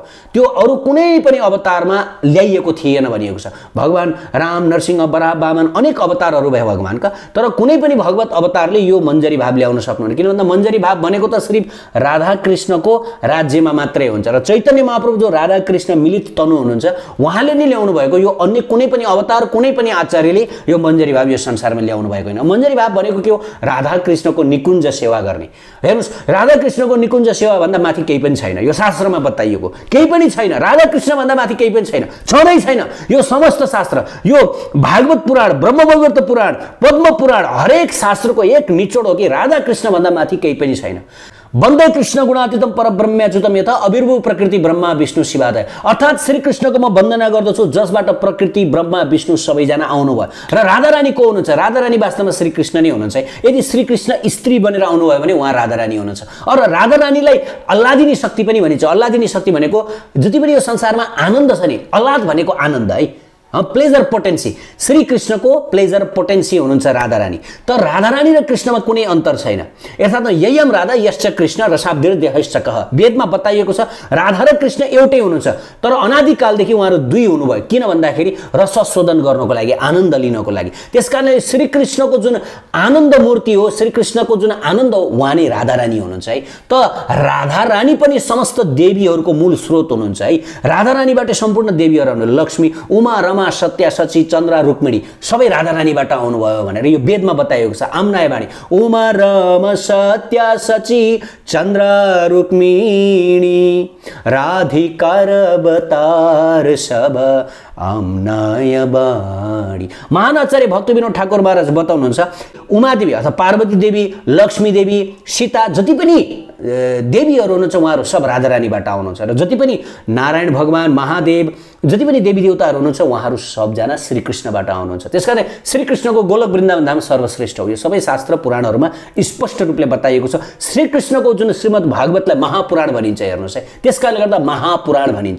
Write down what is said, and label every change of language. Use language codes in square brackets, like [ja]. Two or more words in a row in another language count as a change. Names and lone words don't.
[ne] त्यो अरू कुनै पनि अवतारमा ल्याइएको थिएन भनिएको छ। भगवान राम, नरसिंह, बराह, वामन अनेक अवतारहरू भए भगवानका, तर कुनै पनि भगवत अवतारले यो मञ्जरी भाव ल्याउन सक्नुहुन्न। किन भन्दा मञ्जरी भाव भनेको त सिर्फ राधा कृष्णको राज्यमा मात्रै हुन्छ, र चैतन्य महाप्रभु जो राधा कृष्ण मिलित तनु हुनुहुन्छ उहाँले नै ल्याउनु भएको। यो अन्य कुनै पनि अवतार, कुनै पनि आचार्यले यो मञ्जरी भाव यो संसारमा ल्याउनु भएको होइन। मञ्जरी भाव भनेको के हो? राधा कृष्णको निकुञ्ज सेवा गर्ने। हेर्नुहोस्, राधा कृष्णको निकुञ्ज सेवा भन्दा माथि केही पनि छैन। यो शास्त्रमा बताइएको केही पनि छैन। राधा कृष्ण भन्दा माथि केही पनि छैन, छँदै छैन। यो समस्त शास्त्र, यो भागवत पुराण, ब्रह्मवैवर्त पुराण, पद्म पुराण, हरेक शास्त्रको एक निचोड हो कि राधा कृष्ण भन्दा माथि केही पनि छैन। [sa] वन्दे कृष्ण गुणातीतम परब्रह्म्याच्युतम यथा अविर्भू प्रकृति ब्रह्मा विष्णु शिवादय। [ne] अर्थात् श्री कृष्णको म वन्दना गर्दछु जसबाट प्रकृति, ब्रह्मा, विष्णु सबैजना आउनुभयो। र राधा रानी को हुनुहुन्छ? राधा रानी वास्तवमा श्री कृष्ण नै हुनुहुन्छ। यदि श्री कृष्ण स्त्री बनेर आउनुभयो भने उहाँ राधा रानी हुनुहुन्छ। और राधा रानीलाई अल्लादिनी शक्ति पनि भनिन्छ। अल्लादिनी शक्ति भनेको जति पनि यो संसारमा आनन्द छ नि, अल्लाद भनेको आनन्द है, [en] pleasure potency. [ne] श्री कृष्णको [en] pleasure potency [ne] हुनुहुन्छ राधा रानी। तर राधा रानी र कृष्णमा कुनै अन्तर छैन। [sa] यथार्थ ययम राधा यश्च कृष्ण रसाब्धिर देहश्च कह। [ne] वेदमा बताइएको छ राधा र कृष्ण एउटै हुनुहुन्छ, तर अनादिकालदेखि उहाँहरू दुई हुनुभयो। किन भन्दाखेरि रसशोधन गर्नको लागि, आनन्द लिनको लागि। त्यसकारणले श्री कृष्णको जुन आनन्द मूर्ति हो, श्री कृष्णको जुन आनन्द हो, उहाँ नै राधा रानी हुनुहुन्छ है। त राधा रानी पनि समस्त देवीहरूको मूल स्रोत हुनुहुन्छ है। राधा रानीबाट सम्पूर्ण देवीहरू हुनुहुन्छ। लक्ष्मी, उमा, रमा, सत्या, सची, चन्द्र, रुक्मिणी सबै राधा रानीबाट आउनुभयो भनेर यो वेदमा बताइएको छ। [bn] আম্নায় বাণী উমা, রমা, সত্যা, শচী, চন্দ্র, রুক্মিণী রাধিকার অবতার সব আম্নায় বাণী। [ne] महान आचार्य भक्त विनोद ठाकुर महाराज बताउनुहुन्छ उमादेवी अथवा पार्वती देवी, लक्ष्मी देवी, सीता जति पनि देवीहरू हुनुहुन्छ उहाँहरू सब राधारानीबाट आउनुहुन्छ र जति पनि नारायण भगवान, महादेव, जति पनि देवी देवताहरू हुनुहुन्छ उहाँहरू सबजना श्रीकृष्णबाट आउनुहुन्छ। त्यसकारण श्रीकृष्णको गोलोक वृन्दावन धाम सर्वश्रेष्ठ हो। यो सबै शास्त्र पुराणहरूमा स्पष्ट रूपले बताइएको छ। श्रीकृष्णको जुन श्रीमद् भागवतलाई महापुराण भनिन्छ, हेर्नुहोस् है, त्यसकारणले गर्दा महापुराण भनिन्छ।